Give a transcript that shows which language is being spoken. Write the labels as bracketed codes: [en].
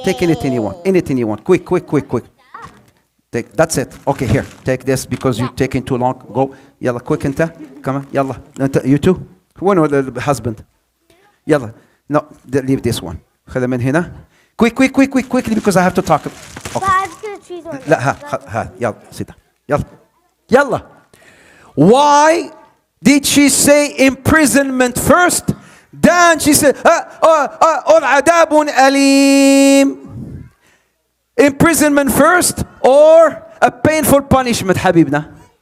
[en] Take anything you want. Anything you want. Quick. That's it. Okay, here. Take this because you're taking too long. Go. Yalla, quick انت. Come on. Yalla. You too. When the husband? Yalla. No, leave this one. [ar] خذها من هنا. [en] Quickly because I have to talk. Okay. But I'm going to choose one. [ar] لا ها يلا [en] sit down. [ar] يلا. [en] Why did she say imprisonment first? Then she said عذاب أليم. Imprisonment first or a painful punishment, Habibna?